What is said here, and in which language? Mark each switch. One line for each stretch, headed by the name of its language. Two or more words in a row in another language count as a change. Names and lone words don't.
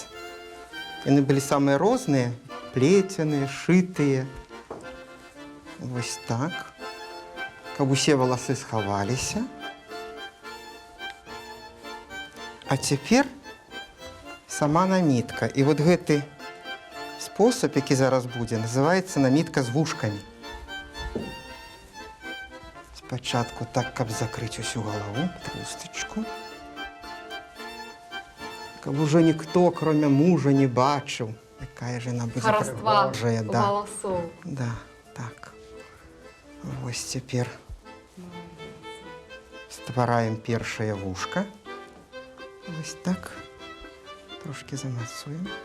Belarusian: Яны былі самыя розныя, плеценыя, шытыя. Вось так. Каб усе валасы схаваліся. А цяпер сама намітка.
Ukrainian: І от гэты спосіб, який зараз буде, називається намітка з вушками. Спочатку так, каб закрити усю голову, трусточку. Каб уже ніхто, кроме мужа, не бачив, яка ж вона буде
Belarusian: Хараства
Ukrainian: пригожая. у
Belarusian: Да.
Russian: волосов.
Belarusian: Да, так. Ось тепер ствараем першае вушка. Ось так. Трошки замацуем.